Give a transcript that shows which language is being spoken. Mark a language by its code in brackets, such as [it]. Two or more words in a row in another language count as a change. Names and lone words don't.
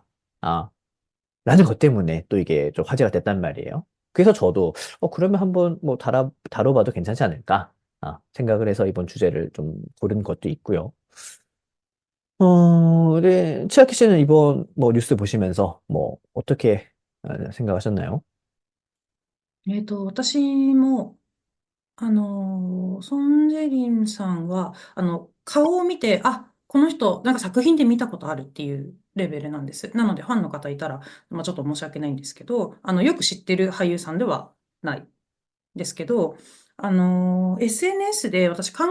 [ko] 아, 라는 것 때문에 또 이게 좀 화제가 됐단 말이에요. 그래서 저도 그러면 한번 뭐 다뤄봐도 괜찮지 않을까 생각을 해서 이번 주제를 좀 고른 것도 있고요. 네, 치아키 씨는 이번 뭐 뉴스 보시면서 뭐 어떻게 생각하셨나요? [ja] 私もソン・ジェリンさんは、顔を見て、あ、この人、なんか作品で見たことあるっていうレベルなんです。なので、ファンの方いたら、ちょっと申し訳ないんですけど、よく知ってる俳優さんではないですけど、SNS で私、韓